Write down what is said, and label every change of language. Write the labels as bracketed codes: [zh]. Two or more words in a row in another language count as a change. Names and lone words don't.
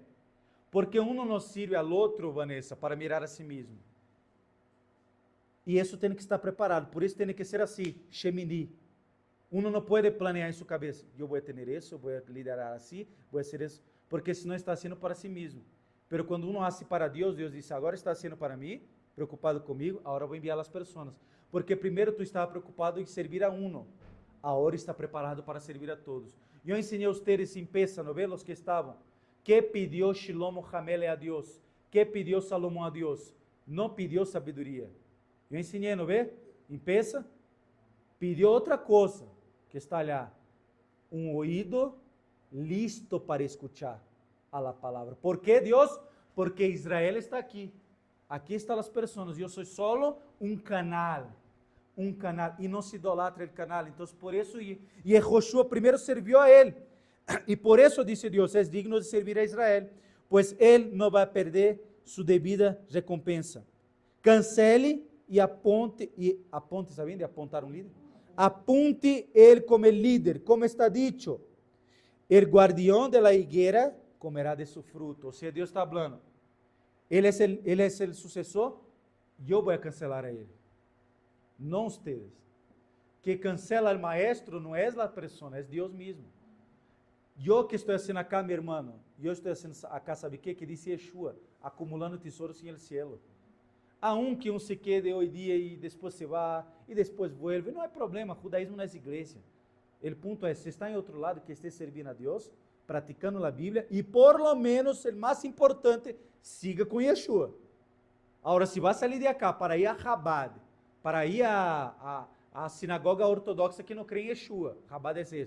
[pt] Porque um não sirve ao outro, Vanessa, para mirar a si mesmo. E isso tem que estar preparado, por isso tem que ser assim, Shemini. Uno não pode planear em sua cabeça, eu vou ter isso, eu vou liderar assim, vou ser isso, porque senão está sendo para si mesmo. [es] Pero quando uno hace [pt] para Deus, Deus diz, agora está sendo para mim, preocupado comigo, agora vou enviar as pessoas. Porque primeiro tu estava preocupado em servir a uno, agora está preparado para servir a todos. Eu ensinei a vocês em Pesa, não vê, os que estavam, que pediu [he] Shlomo Hamele [pt] a Deus, que pediu Salomão a Deus, não pediu sabedoria. Eu ensinei, não vê, em Pesa, pediu outra coisa, que está lá? Um ouído [es] listo para escuchar [pt] a palavra. ¿Por quê, Deus? Porque Israel está aqui. Aqui estão as pessoas. Eu sou solo um canal. Um canal. E não se idolatra o canal. Então, por isso, e Josué primeiro serviu a ele. E por isso, disse Deus, é digno de servir a Israel, pois ele não vai perder sua devida recompensa. Cancele e aponte, sabem de apontar um líder? Apunte ele como líder, como [es] está dicho. El guardião de la higuera comerá de su fruto. [pt] Ou seja, Deus está falando. Ele é o sucessor, eu vou cancelar a ele. Não ustedes. Que cancela o maestro não é a pessoa, é Deus mesmo. Eu que estou fazendo acá, meu irmão, eu estou fazendo acá, sabe o que? Que disse Yeshua, acumulando tesouros em [es] el cielo. [pt] Há que [es] se quede [pt] hoje dia e depois se vá, e depois vuelve. Não é problema, o judaísmo não é igreja. O ponto é, se está em outro lado, que esteja servindo a Deus, praticando a Bíblia, e [es] por lo menos, [pt] o mais importante, siga com Yeshua. Agora, se vai sair de acá para ir a Chabad, para ir a sinagoga ortodoxa que não crê em Yeshua, Chabad é isso.